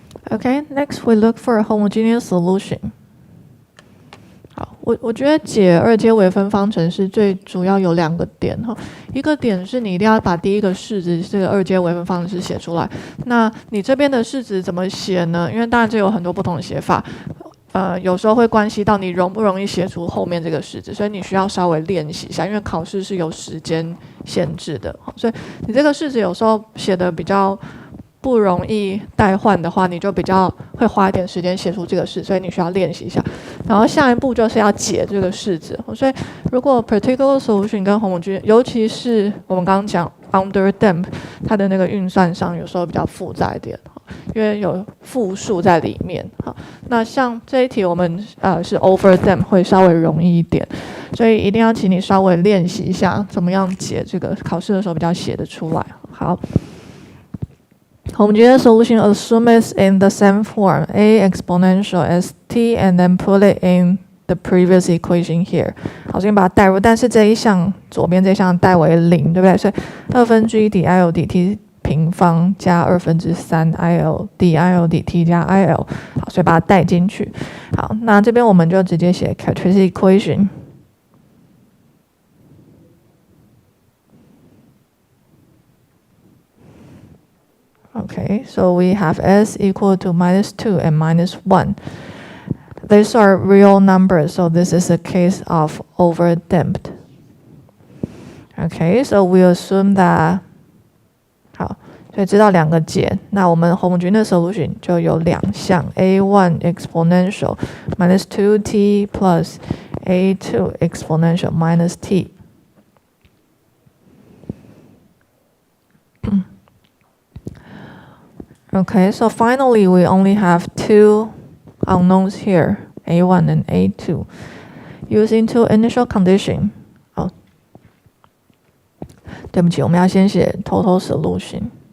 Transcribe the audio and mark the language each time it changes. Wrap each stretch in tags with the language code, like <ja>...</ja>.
<en>Okay, next we look for a homogeneous solution.</en> <zh>好，我觉得解二阶微分方程式最主要有2个点哈，一个点是你一定要把第一个式子这个二阶微分方程式写出来。那你这边的式子怎么写呢？因为当然这有很多不同的写法，有时候会关系到你容不容易写出后面这个式子，所以你需要稍微练习一下，因为考试是有时间限制的，所以你这个式子有时候写的比较不容易代换的话，你就比较会花一点时间写出这个式，所以你需要练习一下。然后下一步就是要解这个式子。所以如果 particular solution 跟 homogeneous， 尤其是我们刚刚讲 under damp， 它的那个运算上有时候比较复杂一点，因为有复数在里面。好，那像这一题我们是 over damp 会稍微容易一点，所以一定要请你稍微练习一下怎么样解这个，考试的时候比较写得出来。好。</zh> <en>Homogeneous solution assumes in the same form a exponential as t and then put it in the previous equation here。</en> <zh>好，先把它代入，但是这一项左边这一项代为0，对不对？所以1/2 dIL dt 平方加3/2 IL dIL dt 加 IL。好，所以把它带进去。好，那这边我们就直接写 characteristic equation。</zh> <en>Okay, so we have s equal to -2 and -1. These are real numbers, so this is a case of overdamped. Okay, so we assume that</en> <zh>好，所以知道两个解，那我们</zh> <en>homogeneous solution</en> <zh>就有两项</zh> <en>a1 exponential -2t plus a2 exponential -t。 Okay, so finally we only have two unknowns here, a1 and a2. Using two initial conditions.</en> <zh>哦，对不起，我们要先写 total solution.</zh>